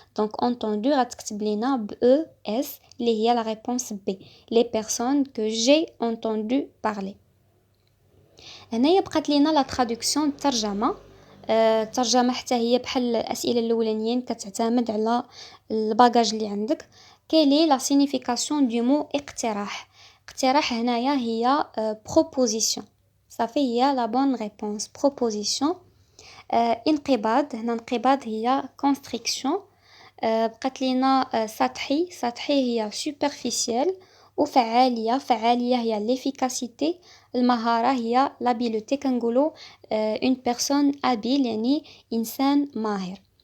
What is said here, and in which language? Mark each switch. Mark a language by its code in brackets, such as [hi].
[ar] دونك entendu غتكتب لينا ب او اس اللي هي لا ريبونس بي. [fr] les personnes que j'ai entendu parler. [ar] هنايا بقات لينا لا ترادكسيون الترجمه. الترجمة حتى هي بحال الأسئلة الأولانيين كتعتمد على الباجاج اللي عندك. [fr] quelle est la signification du mot اقتراح؟ [ar] اقتراح هنايا هي [fr] proposition. [ar] صافي هي [fr] la bonne réponse proposition. [ar] انقباض، هنا انقباض هي constriction. بقات لينا سطحي، سطحي هي superficiel. وفعالية، فعالية هي l'efficacité. المهارة هي l'habileté. كنقولوا [fr] une personne habile [ar] يعني إنسان ماهر.